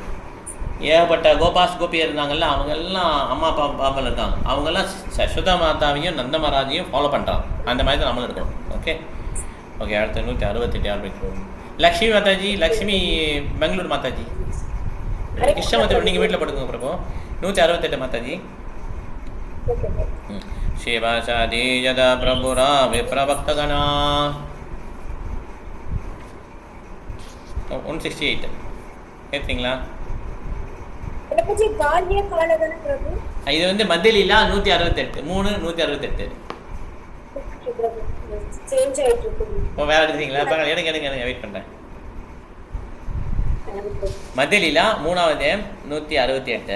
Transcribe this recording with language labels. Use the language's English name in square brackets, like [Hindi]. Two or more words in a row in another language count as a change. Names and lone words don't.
[Tamil] ஏகப்பட்ட கோபாஸ் கோபியர் இருந்தாங்கல்ல, அவங்கெல்லாம் அம்மா அப்பா பாப்பாவில் இருக்காங்க. அவங்கெல்லாம் யசோதா மாதாவையும் நந்த மகாராஜையும் ஃபாலோ பண்ணுறாங்க. அந்த மாதிரி தான் நம்மளும் இருக்கணும். [English] okay okay. [Tamil] அடுத்து 168 ஆரம்பிக்கிறோம். லக்ஷ்மி மாதாஜி, லக்ஷ்மி பெங்களூர் மாதாஜி, கிருஷ்ணமூர்த்தி நீங்கள் வீட்டில் படுக்குங்க பிரபு. 168 மாதாஜி. [Sanskrit] शिवासादि यदा प्रभुरा विप्रभक्तगणा 168 கேட்குறீங்களா? [Tamil] இது வந்து மத்தியலீலா 168 168. இப்போ வேற எடுக்கிறீங்களா? எடுங்க வெயிட் பண்ணுறேன். மத்தியலீலா 3வது 168.